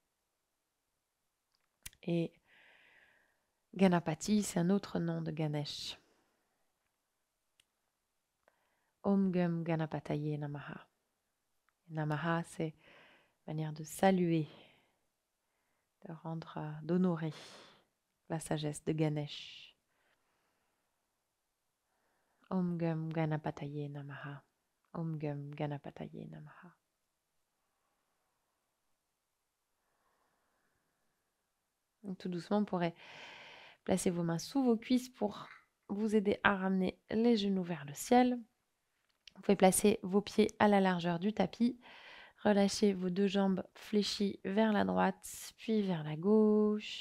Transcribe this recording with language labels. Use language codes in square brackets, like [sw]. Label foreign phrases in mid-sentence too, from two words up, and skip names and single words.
[fr] Et Ganapati, c'est un autre nom de Ganesh. [sa] Om Gum Ganapataye Namaha. Namaha, [fr] c'est manière de saluer, de rendre, d'honorer la sagesse de Ganesh. Om Gum Ganapataye Namaha. Om Gum Ganapataye Namaha. Donc, tout doucement, vous pourrez placer vos mains sous vos cuisses pour vous aider à ramener les genoux vers le ciel. Vous pouvez placer vos pieds à la largeur du tapis. Relâchez vos deux jambes fléchies vers la droite, puis vers la gauche.